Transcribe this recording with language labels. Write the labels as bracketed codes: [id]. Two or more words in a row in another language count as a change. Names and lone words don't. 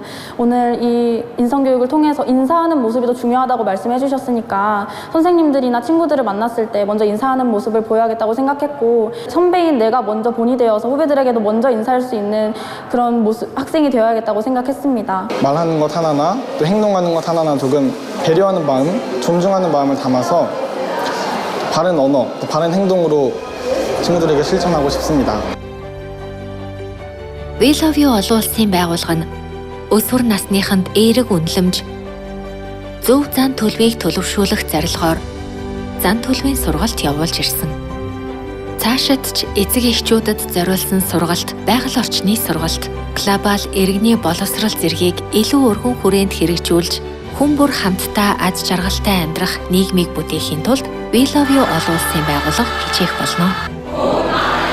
[ko] 오늘 이 인성교육을 통해서 인사하는 모습이 더 중요하다고 말씀해 주셨으니까 선생님들이나 친구들을 만났을 때 먼저 인사하는 모습을 보여야겠다고 생각했고 선배인 내가 먼저 본이 되어서 후배들에게도 먼저 인사할 수 있는 그런 모습, 학생이 되어야겠다고 생각했습니다. 말하는 것 하나나 또 행동하는 것 하나나 조금 배려하는 마음, 존중하는 마음을 담아서 바른 언어, 또 바른 행동으로 친구들에게 실천하고 싶습니다. [mn] We Love You олон улсын байгууллага нь өсвөр насныханд эерэг үнэлэмж, зөв зан төлөвийг төлөвшүүлэх зорилгоор зан төлөвийн сургалт явуулж ирсэн. Цаашид ч эцэг эхчүүдэд зориулсан сургалт, байгаль орчны сургалт, глобал иргэний боловсрал зэргийг илүү өргөн хүрээнд хэрэгжүүлж, хүн бүр хамтдаа аз жаргалтай амьдрах нийгмийг бүтээхийн тулд We Love You олон улсын байгууллага хичээх болно.